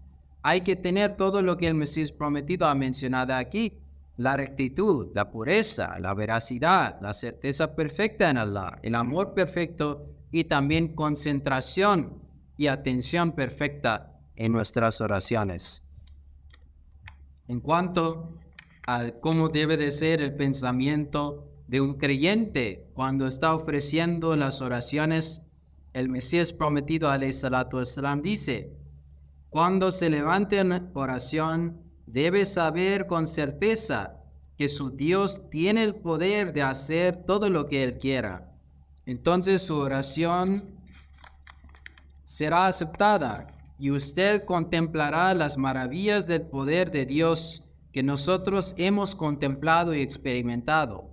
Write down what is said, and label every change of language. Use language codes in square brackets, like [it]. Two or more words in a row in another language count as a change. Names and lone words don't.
[es] Hay que tener todo lo que el Mesías prometido ha mencionado aquí: la rectitud, la pureza, la veracidad, la certeza perfecta en Allah, el amor perfecto y también concentración y atención perfecta en nuestras oraciones. En cuanto a cómo debe de ser el pensamiento de un creyente cuando está ofreciendo las oraciones, el Mesías prometido [ar] عليه الصلاة والسلام [es] dice: cuando se levante en oración, debe saber con certeza que su Dios tiene el poder de hacer todo lo que Él quiera. Entonces su oración será aceptada y usted contemplará las maravillas del poder de Dios que nosotros hemos contemplado y experimentado.